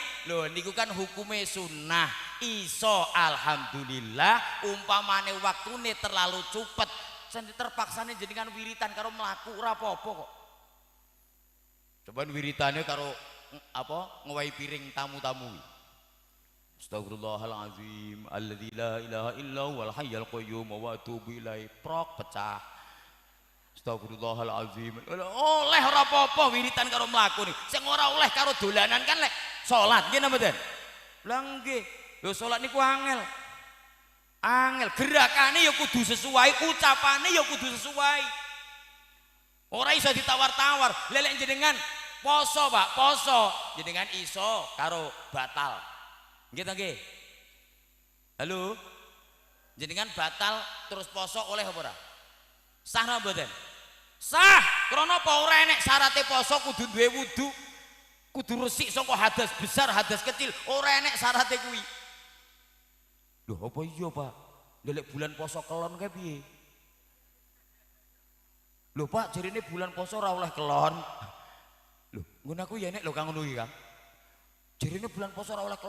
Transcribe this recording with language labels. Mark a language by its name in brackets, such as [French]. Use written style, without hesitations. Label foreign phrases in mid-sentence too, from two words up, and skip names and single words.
[Javanese] Lho niku kan hukume sunnah. Iso alhamdulillah umpamane waktune terlalu cepet sing terpaksane jenengan wiritan karo mlaku ora apa-apa kok. Coba wiritane karo apa ngowahi piring tamu-tamu. [Arabic] أستغفر الله العظيم الذي لا إله إلا هو الحي القيوم وأتوب إليه [Javanese] prok pecah. [Arabic] أستغفر الله العظيم. [Javanese] Oleh ora apa-apa wiritan karo mlaku niku. Sing ora oleh karo dolanan kan lek salat nggih napa mboten? Lah nggih. Lho salat niku angel. Angel, gerakane ya kudu sesuai, ucapane ya kudu sesuai. Ora iso ditawar-tawar. Lelek jenengan poso, Pak, poso. Jenengan iso karo batal. Nggih ta nggih? Halo. Jenengan batal terus poso oleh apa ora? Sah napa mboten? Sah. Krana apa ora enek syaraté poso kudu duwe wudu. Kudu resik saka hadas besar, hadas kecil. Ora enek syaraté kuwi. Lho apa iya Pak? Ndelek bulan poso kelon kae piye? Lho Pak jarine bulan poso ora oleh kelon. Lho ngono aku ya nek lho Kang ngono iki Kang. Jarine bulan poso ora oleh kelon.